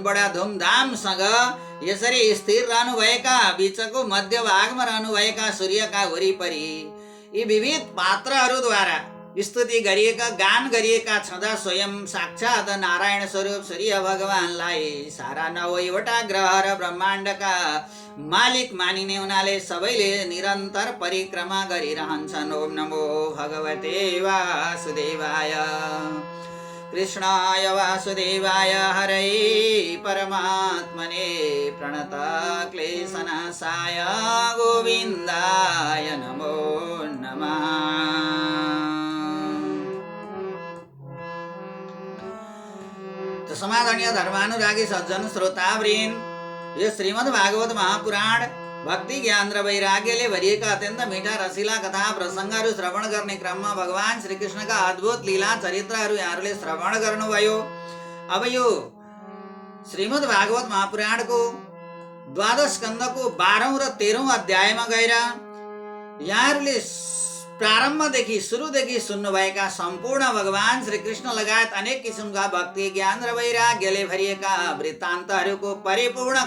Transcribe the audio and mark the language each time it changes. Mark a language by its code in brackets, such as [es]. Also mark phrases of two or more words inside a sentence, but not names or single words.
[ne] बडा धुमधामसँग यसरी स्थिर रहनुभएका बीचको मध्यभागमा रहनुभएका सूर्यका वरिपरि यी विविध पात्रहरूद्वारा स्तुति गरिएका गान गरिएका छँदा स्वयं साक्षात् नारायण स्वरूप सूर्य भगवानलाई सारा 9वटा ग्रह र ब्रह्माण्डका मालिक मानिने हुनाले सबैले निरन्तर परिक्रमा गरिरहन्छन्। [sa] ओम नमो भगवते वासुदेवाय, कृष्णाय वासुदेवाय, हरे परमात्मने प्रणत क्लेशनाशाय गोविन्दाय नमो नमः। [ne] समादरणीय धर्मानुरागी सज्जन श्रोतावृन्द, यो श्रीमद् भागवत महापुराण भक्ति ज्ञान र वैराग्यले भरिएका अत्यन्त मिठा रसिला कथा प्रसङ्गहरू श्रवण गर्ने क्रममा भगवान श्रीकृष्णका अद्भुत लीला चरित्रहरू यहाँहरूले श्रवण गर्नुभयो। अब यो श्रीमद् भागवत महापुराणको 12 स्कन्धको 12औं र 13औं अध्यायमा गएर यहाँहरूले प्रारम्भदेखि सुरुदेखि सुन्नुभएका सम्पूर्ण भगवान श्रीकृष्ण लगायत अनेक किसिमका भक्ति ज्ञान र वैराग्यले भरिएका वृत्तान्तहरूको परिपूर्ण